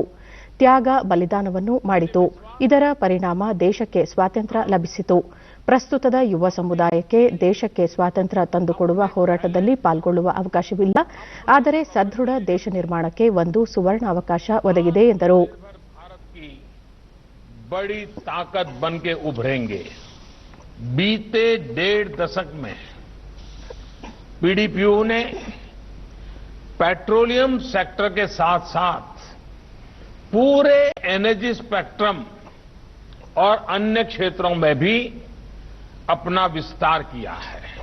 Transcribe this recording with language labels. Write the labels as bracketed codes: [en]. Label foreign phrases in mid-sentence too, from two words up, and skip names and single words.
[kn] ತ್ಯಾಗ ಬಲಿದಾನವನ್ನು ಮಾಡಿತು. ಇದರ ಪರಿಣಾಮ ದೇಶಕ್ಕೆ ಸ್ವಾತಂತ್ರ್ಯ ಲಭಿಸಿತು. ಪ್ರಸ್ತುತದ ಯುವ ಸಮುದಾಯಕ್ಕೆ ದೇಶಕ್ಕೆ ಸ್ವಾತಂತ್ರ್ಯ ತಂದುಕೊಡುವ ಹೋರಾಟದಲ್ಲಿ ಪಾಲ್ಗೊಳ್ಳುವ ಅವಕಾಶವಿಲ್ಲ. ಆದರೆ ಸದೃಢ ದೇಶ ನಿರ್ಮಾಣಕ್ಕೆ ಒಂದು ಸುವರ್ಣಾವಕಾಶ ಒದಗಿದೆ ಎಂದರು. [hi] बड़ी ताकत बन के उभरेंगे. बीते 1.5 दशक में पीडीपीयू ने [en] petroleum sector [hi] के साथ साथ पूरे [en] energy spectrum [hi] और अन्य क्षेत्रों में भी अपना विस्तार किया है